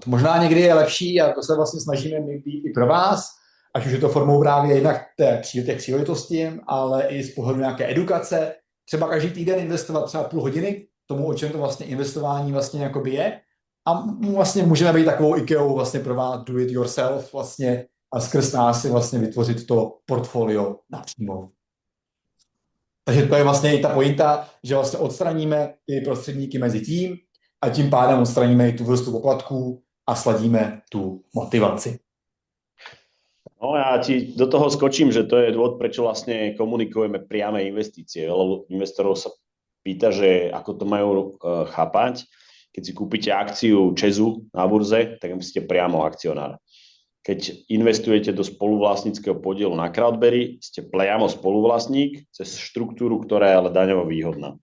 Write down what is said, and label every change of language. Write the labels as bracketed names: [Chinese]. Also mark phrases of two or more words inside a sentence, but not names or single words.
[Czech] Možná někdy je lepší, a to se vlastně snažíme být i pro vás, ať už je to formou právě jednak těch příležitostí, ale i z pohledu nějaké edukace. Třeba každý týden investovat třeba půl hodiny tomu, o čem to vlastně investování vlastně jakoby je. A vlastně můžeme být takovou IKEA vlastně pro vás [English] do it yourself [Czech] vlastně a skrz nás si vlastně vytvořit to portfolio napřímo. Takže to je vlastně i ta pointa, že vlastně odstraníme ty prostředníky mezi tím a tím pádem odstraníme i tu vrstvu poplatků a sladíme tu motivaci. [Slovak] No ja ti do toho skočím, že to je dôvod, prečo vlastne komunikujeme priame investície. Lebo investorov sa pýta, že ako to majú chápať. Keď si kúpite akciu ČEZu na burze, tak ste priamo akcionár. Keď investujete do spoluvlastníckeho podielu na Crowdberry, ste priamo spoluvlastník cez štruktúru, ktorá je ale daňovo výhodná.